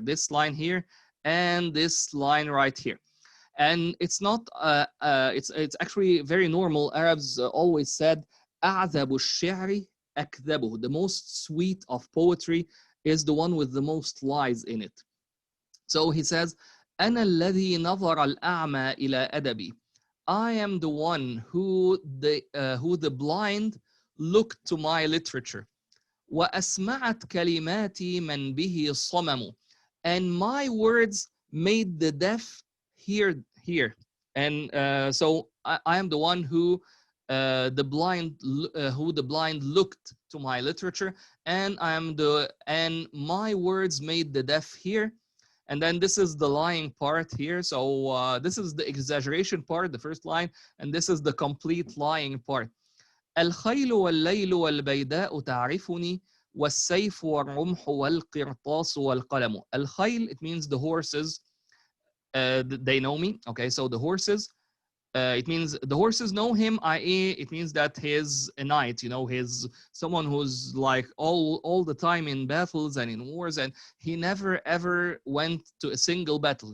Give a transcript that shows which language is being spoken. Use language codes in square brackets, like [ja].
[en] This line here and this line right here. And it's not it's actually very normal. Arabs always said أعذب الشعر أكذبه. The most sweet of poetry is the one with the most lies in it. [ar] So he says, أنا الذي نظر الأعمى إلى أدبي. [en] I am the one who the blind looked to my literature. [ar] وأسمعت كلماتي من به الصمم. [en] And my words made the deaf hear. And so I am the one who the blind looked to my literature, and and my words made the deaf hear. And then this is the lying part here. So this is the exaggeration part, the first line, and this is the complete lying part. [ar] الخيل والليل والبيداء تعرفني والسيف والرمح والقرطاس والقلم. [en] الخيل, it means the horses, they know me. Okay, so the horses, it means the horses know him, i.e., it means that he's a knight, he's someone who's like all the time in battles and in wars, and he never ever went to a single battle.